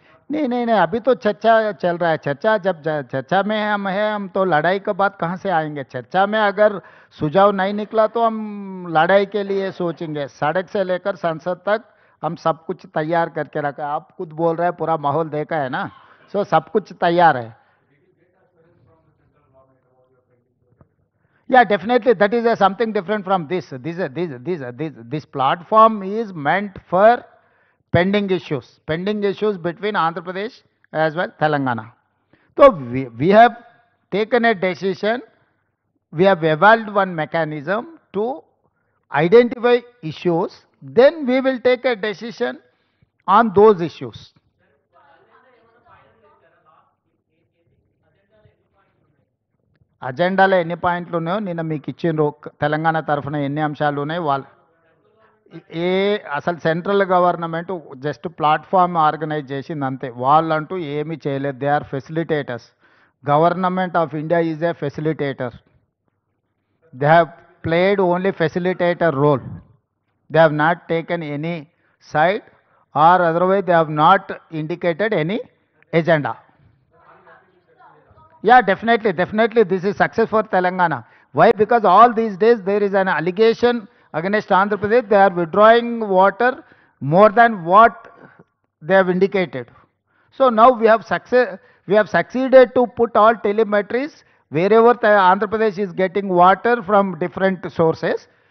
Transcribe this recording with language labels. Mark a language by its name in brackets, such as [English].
[Hindi] नहीं, अभी तो चर्चा चल रहा है. जब चर्चा में हम तो लड़ाई के बाद कहाँ से आएंगे. चर्चा में अगर सुझाव नहीं निकला तो हम लड़ाई के लिए सोचेंगे. सड़क से लेकर संसद तक हम सब कुछ तैयार करके रखा है। आप खुद बोल रहे हैं पूरा माहौल देखा है ना, सो सब कुछ तैयार है। [English] Yeah, definitely that is something different from this. This platform is meant for pending issues between Andhra Pradesh as well Telangana. So we have taken a decision, we have evolved one mechanism to identify issues, then we will take a decision on those issues. [Telugu] అజెండాలో ఎన్ని పాయింట్లు ఉన్నాయో నిన్న మీకు ఇచ్చిండ్రు, తెలంగాణ తరఫున ఎన్ని అంశాలు ఉన్నాయి వాళ్ళు ఏ అసలు central government just platform organise చేసింది అంతే, వాళ్ళంటూ ఏమీ చేయలేదు. [English] They are facilitators. Government of India is a facilitator. They have played only facilitator role. They have not taken any side or otherwise they have not indicated any agenda. Yeah, definitely this is success for Telangana. Why? Because all these days there is an allegation against Andhra Pradesh. They are withdrawing water more than what they have indicated. So now we have succeeded to put all telemetries wherever Andhra Pradesh is getting water from different sources.